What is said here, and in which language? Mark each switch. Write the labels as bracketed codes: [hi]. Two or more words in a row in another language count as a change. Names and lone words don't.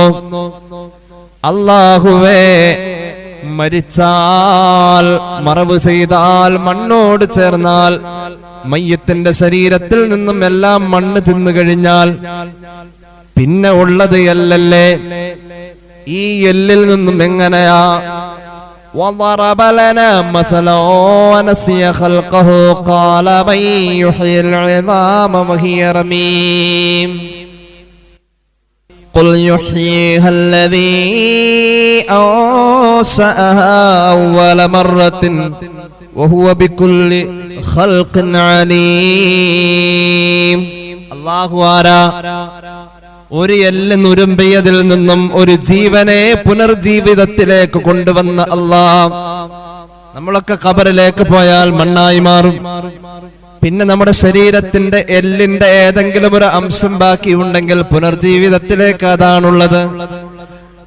[ml] അല്ലാഹുവേ, മരിച്ചാൽ, മറവ് ചെയ്താൽ, മണ്ണോട് ചേർന്നാൽ, മയ്യത്തിന്റെ ശരീരത്തിൽ നിന്നും എല്ലാം മണ്ണ് തിന്നു കഴിഞ്ഞാൽ പിന്നെ ഉള്ളത് എല്ലല്ലേ, ഈ എല്ലിൽ നിന്നും എങ്ങനെയാ? [ar] وضرب لنا مثلا ونسي خلقه قال من يحيي العظام وهي رميم قل يحييها الذي أنشأها أول مرة وهو بكل خلق عليم. [ml] الله ആരാ? ഒരു എല്ല് നുരുമ്പിയതിൽ നിന്നും ഒരു ജീവനെ പുനർജീവിതത്തിലേക്ക് കൊണ്ടുവന്ന അല്ലാഹ്. നമ്മളൊക്കെ ഖബറിലേക്ക് പോയാൽ മണ്ണായി മാറും. പിന്നെ നമ്മുടെ ശരീരത്തിന്റെ എല്ലിന്റെ ഏതെങ്കിലും ഒരു അംശം ബാക്കി ഉണ്ടെങ്കിൽ പുനർജീവിതത്തിലേക്ക് അതാണുള്ളത്.